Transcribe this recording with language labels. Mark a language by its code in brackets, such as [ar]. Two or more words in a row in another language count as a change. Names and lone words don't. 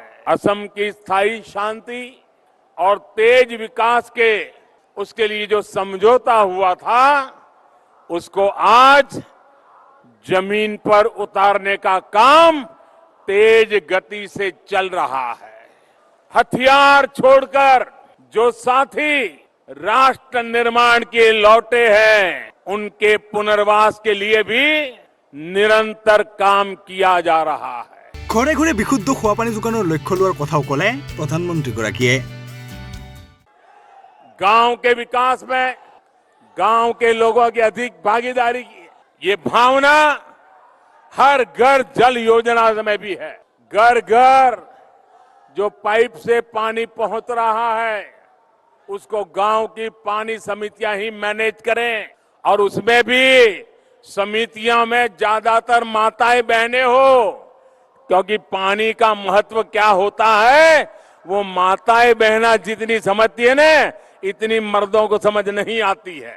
[hi] असम की स्थायी शांति और तेज विकास के उसके लिए जो समझौता हुआ था उसको आज जमीन पर उतारने का काम तेज गति से चल रहा है। हथियार छोड़कर जो साथी राष्ट्र निर्माण के लौटे हैं उनके पुनर्वास के लिए भी निरंतर काम किया जा रहा है। [as] ঘৰে ঘৰে বিশুদ্ধ খোৱা পানী যোগানৰ লক্ষ্য লোৱাৰ কথাও ক'লে প্ৰধানমন্ত্ৰীগৰাকীয়ে। [hi] गांव के विकास में गांव के लोगों की अधिक भागीदारी की ये भावना हर घर जल योजना में भी है। घर घर जो पाइप से पानी पहुंच रहा है उसको गांव की पानी समितियां ही मैनेज करें और उसमें भी समितियों में ज्यादातर माताएं बहनें हो, क्योंकि पानी का महत्व क्या होता है वो माताएं बहना जितनी समझती है ना इतनी मर्दों को समझ नहीं आती है।